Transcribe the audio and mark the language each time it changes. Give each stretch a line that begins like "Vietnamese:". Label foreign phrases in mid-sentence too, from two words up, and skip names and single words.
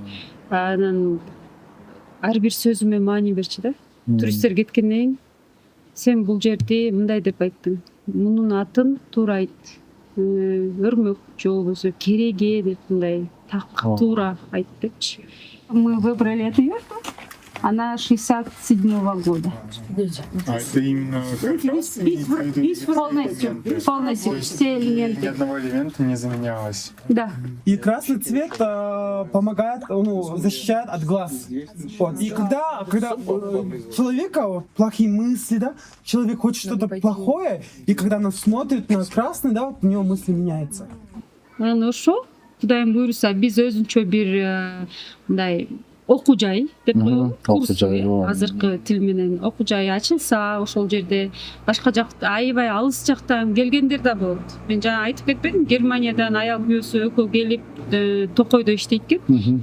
Kyrgyz: Анан ар бир сөзүмө маани берчи да. Туристтер кеткенден кийин сен бул жерде мындай деп айттың. Мунун атын туура айт. Өрмөк же болбосо кереге деп мындай так туура айт депчи.
Russian: Мы выбрали эту юрту. Она 67-го года. А это именно Полностью все элементы. ни одного элемента не заменялось. Да. И красный цвет помогает, защищает от глаз. Вот. И когда у человека плохие мысли, да, человек хочет что-то плохое, и когда он смотрит на красный, да, вот у него мысли меняются.
Kyrgyz: Анан ошо Кудайым буйруса биз өзүнчө бир мындай окуу жай деп коебуз. Окуу жай азыркы тил менен окуу жай ачылса, ошол жерде башка жакта аябай алыс жактан келгендер да болот. Мен жана айтып кетпедим, Германиядан аял күйөөсү экөө келип Токойдо иштейт экен.